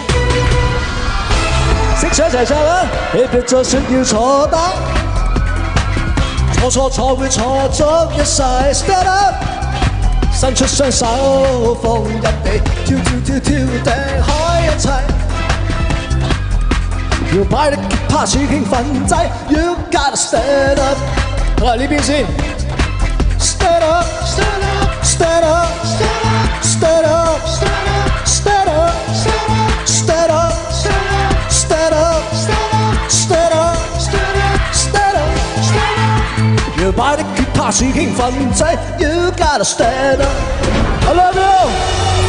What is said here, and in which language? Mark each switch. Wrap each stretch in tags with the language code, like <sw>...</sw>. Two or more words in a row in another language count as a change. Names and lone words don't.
<yue>識唱一齊唱啦！你別再說要錯得，錯會錯足一世。</yue> <en>Stand up，</en> <yue>伸出雙手放入地，跳頂開一切。要擺得吉他似興奮劑 ，</yue> <en>You gotta stand up。</en> <yue>我嚟呢邊先</yue> <en>，stand up，stand up，stand up，stand up，stand up，stand up，stand up，stand up，</en> <yue>要擺得吉他似興奮劑 ，</yue> <en>You gotta stand up。 I love you。</en>